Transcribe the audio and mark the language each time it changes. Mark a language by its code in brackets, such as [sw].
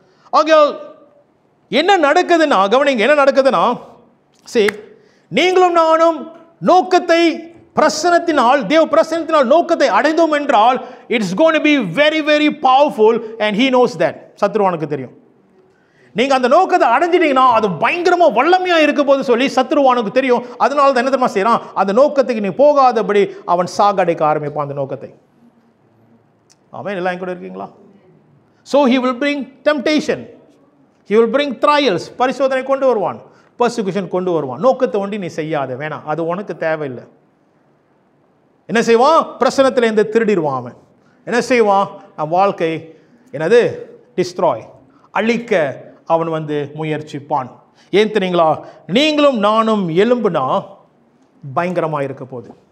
[ta] ஆகையால் என்ன நடக்குதுன்னா, கவனிங்க, என்ன நடக்குதுன்னா, சரி, நீங்களும் நானும் நோக்கத்தை பிரசனத்தினால், தேவ பிரசனத்தினால் நோக்கத்தை அடைந்தோம் என்றால், [en] It's going to be very very powerful and he knows that. [ta] சத்ருவானுக்கு தெரியும். நீங்க அந்த நோக்கத்தை அடைஞ்சிட்டீங்கன்னா அது பயங்கரமா வல்லமையா இருக்க போது சொல்லி சத்ருவானுக்கு தெரியும். அதனால தான் என்ன தெரியுமா செய்யறான்? அந்த நோக்கத்துக்கு நீ போகாதபடி அவன் சாகடைக்க ஆரம்பிப்பான் அந்த நோக்கத்தை. ஆமென். எல்லாம் கூட இருக்கீங்களா? [en] So he will bring temptation, he will bring trials, [ta] பரிசோதனை கொண்டு வருவான், [en] persecution கொண்டு வருவான். [ta] நோக்கத்தை ஒண்டி நீ செய்யாத, வேணாம், அது உனக்கு தேவையில்லை. என்ன செய்வான்? பிரசனத்திலிருந்து திருடிடுவான் அவன். என்ன செய்வான்? வாழ்க்கை என்னது டிஸ்ட்ராய், அழிக்க அவன் வந்து முயற்சிப்பான். ஏன் தெரியுங்களா? நீங்களும் நானும் எலும்புனா பயங்கரமாக இருக்க போகுது.